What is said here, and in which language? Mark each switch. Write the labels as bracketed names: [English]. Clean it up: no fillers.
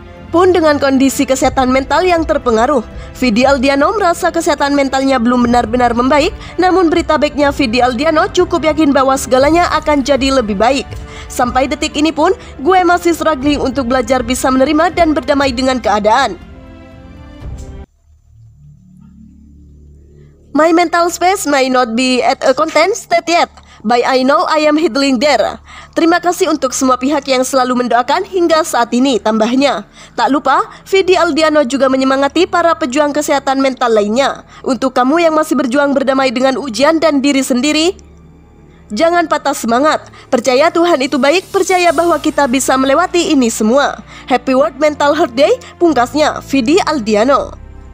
[Indonesian] Pun dengan kondisi kesehatan mental yang terpengaruh, Vidi Aldiano merasa kesehatan mentalnya belum benar-benar membaik. Namun berita baiknya, Vidi Aldiano cukup yakin bahwa segalanya akan jadi lebih baik. Sampai detik ini pun, gue masih struggling untuk belajar bisa menerima dan berdamai dengan keadaan. [English] My mental space may not be at a content state yet, but I know I am heading there. [Indonesian] Terima kasih untuk semua pihak yang selalu mendoakan hingga saat ini, tambahnya. Tak lupa, Vidi Aldiano juga menyemangati para pejuang kesehatan mental lainnya. Untuk kamu yang masih berjuang berdamai dengan ujian dan diri sendiri, jangan patah semangat. Percaya Tuhan itu baik, percaya bahwa kita bisa melewati ini semua. [English] Happy World Mental Health Day, [Indonesian] pungkasnya Vidi Aldiano.